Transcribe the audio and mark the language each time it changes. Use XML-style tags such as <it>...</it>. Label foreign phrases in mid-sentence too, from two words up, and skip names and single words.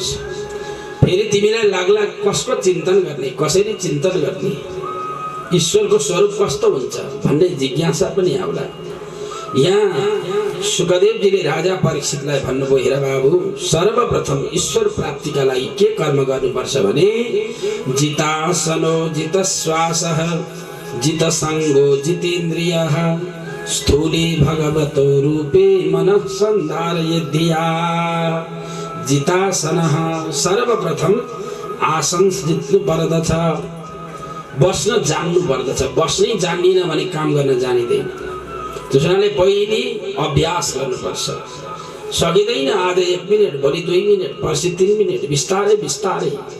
<ne>फेरि तिमीलाई लाग्ला कसको चिन्तन गर्ने, कसरी चिन्तन गर्ने, ईश्वरको स्वरूप कस्तो हुन्छ भन्ने जिज्ञासा पनि आउला। यहाँ सुखदेवजीले राजा परीक्षितलाई भन्नुभयो, हेर बाबु, सर्वप्रथम ईश्वर प्राप्तिका लागि के कर्म गर्नुपर्छ भने</ne> <sa>जितासनो जितश्वासः जितसङ्गो जितेन्द्रियः स्थूले भगवतो रूपे मनः सन्धारयेद्धिया जितासनः</sa> <ne>सर्वप्रथम आसन जित्नु पर्दछ बस्न जान्नु पर्दछ बस्नै जान्दिन भने काम गर्न जानिदैन त्यसैले पहिले अभ्यास गर्नुपर्छ सकिँदैन आज 1 मिनेट भोलि 2 मिनेट पर्सि 3 मिनेट बिस्तारै बिस्तारै</ne>